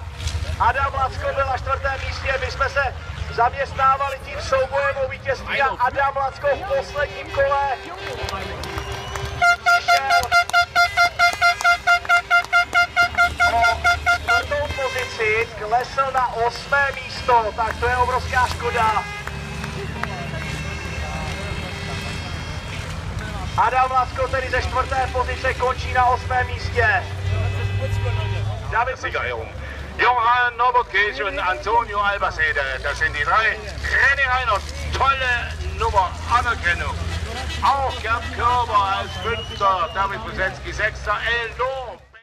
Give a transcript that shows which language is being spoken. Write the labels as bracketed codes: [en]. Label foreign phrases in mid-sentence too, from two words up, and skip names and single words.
[cs] Adam Lacko byl na čtvrtém místě, my jsme se zaměstnávali tím soubojem o vítězství a Adam Lacko v posledním kole přišel o čtvrtou pozici, klesl na 8. místo, tak to je obrovská škoda. Adam Lacko tedy ze čtvrté pozice končí na 8. místě. David [de] Siegerehrung. Johann Norbert Kiš und Antonio Albacete, das sind die drei. René Reinhardt, tolle Nummer, Anerkennung. Auch Gerd Körber als 5. David Busenski 6. Enorm.